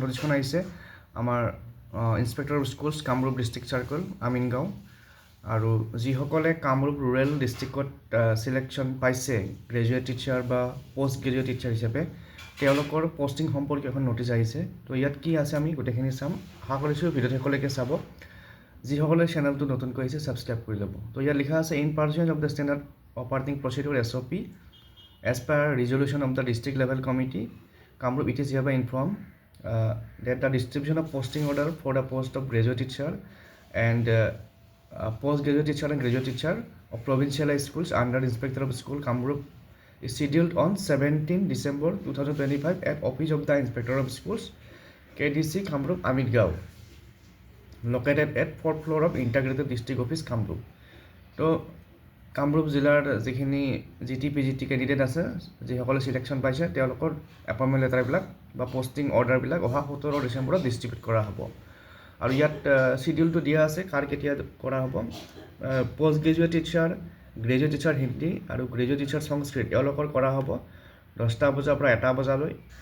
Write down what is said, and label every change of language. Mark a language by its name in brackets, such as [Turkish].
[Assamese] নটিচখন আহিছে আমাৰ inspector of schools Kamrup district circle Amingaon, আৰু যিসকলে কামৰূপ ৰুৰেল ডিষ্ট্ৰিক্টত চিলেকশ্যন পাইছে গ্ৰেজুৱেট টিচাৰ বা পষ্ট গ্ৰেজুৱেট টিচাৰ হিচাপে, তেওঁলোকৰ পষ্টিং সম্পৰ্কীয় এখন নটিচ আহিছে। তো ইয়াত কি আছে আমি গোটেইখিনি চাম। আশা কৰিছোঁ ভিডিঅ'টো শেষলৈকে চাব। যিসকলে চেনেলটো নতুনকৈ আহিছে ছাবস্ক্ৰাইব কৰি ল'ব। তো ইয়াত লিখা আছে, [English] In pursuance of the standard operating procedure SOP as per resolution of the district level committee, Kamrup it is hereby informed that the distribution of posting order for the post of graduate teacher and post-graduate teacher and graduate teacher of provincial high schools under Inspector of School Kamrup is scheduled on 17 December 2025 at Office of the Inspector of Schools, KDC Kamrup Amitgaon, located at 4th floor of Integrated District Office Kamrup. [Assamese] তো কামৰূপ জিলাৰ যিখিনি GT/PGT candidate আছে, যিসকলে selection পাইছে, তেওঁলোকৰ appointment লেটাৰবিলাক বা posting অৰ্ডাৰবিলাক অহা 17 ডিচেম্বৰত ডিষ্ট্ৰিবিউট কৰা হ'ব। আৰু ইয়াত চিডিউলটো দিয়া আছে কাৰ কেতিয়া কৰা হ'ব। Post graduate teacher, graduate teacher Hindi আৰু গ্ৰেজুৱেট টিচাৰ সংস্কৃত এওঁলোকৰ কৰা হ'ব 10টা বজাৰ পৰা 1টা বজালৈ।